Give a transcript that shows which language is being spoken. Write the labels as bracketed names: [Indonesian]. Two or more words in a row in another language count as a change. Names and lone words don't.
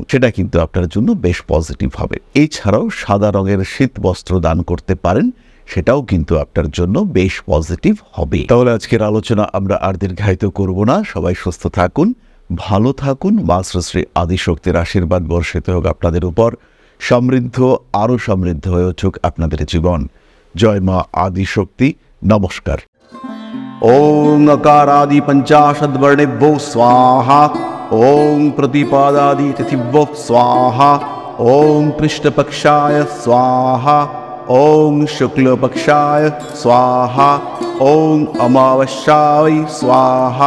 [Bangla] সেটা কিন্তু আপনার জন্য বেশ পজিটিভ হবে। এছাড়াও সাদা রঙের শীত বস্ত্র দান করতে পারেন, সেটাও কিন্তু আপনার জন্য বেশ পজিটিভ হবে। তাহলে আজকের আলোচনা আমরা আর দীর্ঘায়িত করব না। সবাই সুস্থ থাকুন, ভালো থাকুন। মা শ্রী আদিশক্তির আশীর্বাদ বর্ষিত হোক আপনাদের উপর। সমৃদ্ধ, আরও সমৃদ্ধ হয়ে উঠুক আপনাদের জীবন। জয় মা আদিশক্তি। নমস্কার। [Sanskrit] ओम अकारादि पंचाशद्वर्णेभ्यो स्वाहा। ओम प्रतिपादादि तिथिभ्यो स्वाहा। ओम पृष्ठपक्षाय स्वाहा। ओम शुक्लपक्षाय स्वाहा। ओम अमावस्याय स्वाहा।